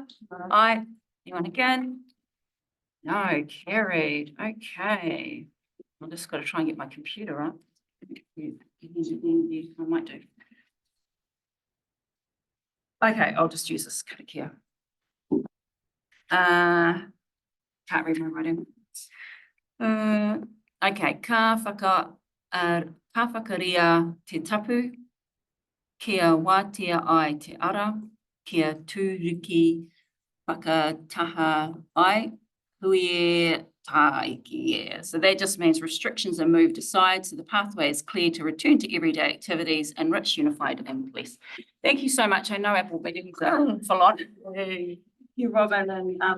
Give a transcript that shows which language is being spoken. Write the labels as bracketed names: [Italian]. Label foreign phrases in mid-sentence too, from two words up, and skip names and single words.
[English] Aye, anyone again? No, carried, okay. I've just got to try and get my computer up. I might do. Okay, I'll just use this click here. Can't read my writing. [Māori] Okay, ka whakaria te tapu, kia wātea ai te ara, kia tūriki whakataha ai, hui taiki. [English] So that just means restrictions are moved aside, so the pathway is clear to return to everyday activities, enrich, unified and blessed. Thank you so much. I know Apple meetings are full on. Thank you, Robin, and